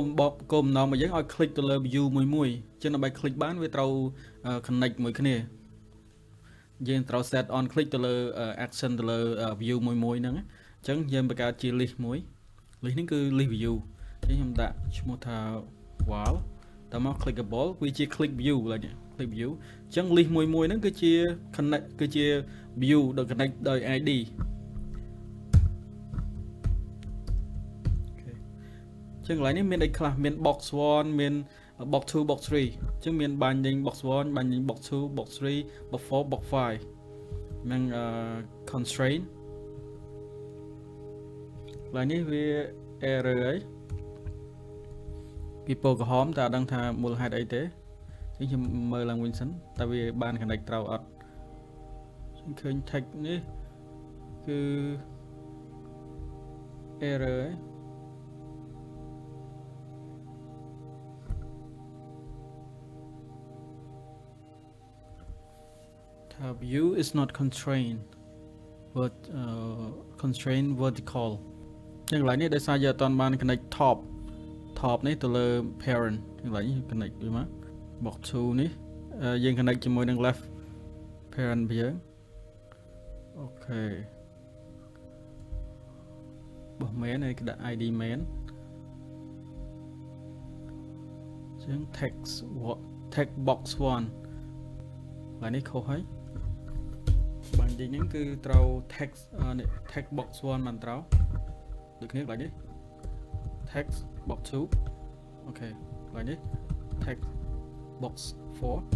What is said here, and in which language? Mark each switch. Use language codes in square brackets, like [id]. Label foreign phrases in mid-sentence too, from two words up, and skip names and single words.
[km] បំណងរបស់យើងឲ្យ click ទៅលើ view មួយអញ្ចឹងដើម្បី click បានវាត្រូវ connect មួយគ្នាយើងត្រូវ [en] set on click [km] ទៅលើ action ទៅលើ view មួយហ្នឹងអញ្ចឹងយើងបង្កើតជា list មួយ list នេះគឺ [en] list view [km] ចឹងខ្ញុំដាក់ឈ្មោះថា wall តមក clickable វាជា [en] click view [km] ឡើយនេះ [en] click view [km] ចឹង list មួយហ្នឹងគឺជា connect គឺជា view ដែល connect ដោយ ID ចឹងកន្លែងនេះមានអីខ្លះមាន box 1 មាន [en] box 2 box 3 [km] ចឹងមាន [en] binding box 1 binding box 2 box 3 box 4 box 5 [km] និង constraint កន្លែងនេះវា error ហើយពីពណ៌ក្រហមតើអត់ដឹងថាមូលហេតុអីទេចឹងខ្ញុំមើលឡើងវិញសិនតើវាបាន connect ត្រូវអត់ខ្ញុំឃើញ text នេះគឺ error ហើយ [en] view is not constrained but constraint vertical [km] ចឹងកន្លែងនេះដោយសារយើងអត់បាន [en] connect top [km] នេះទៅលើ parent កន្លែងនេះ connect វាមក box 2 នេះយើង connect ជាមួយនឹង [en] left parent [km] របស់យើងអូខេ របស់ main ហើយគេដាក់ ID main ចឹង [en] text box 1 [km] ឡើយនេះខុសហើយបាននិយាយហ្នឹងគឺត្រូវ [en] text box 1 [km] បានត្រូវដូចគ្នាកន្លែងនេះ [en] text box 2 [km] អូខេកន្លែងនេះ [en] text box 4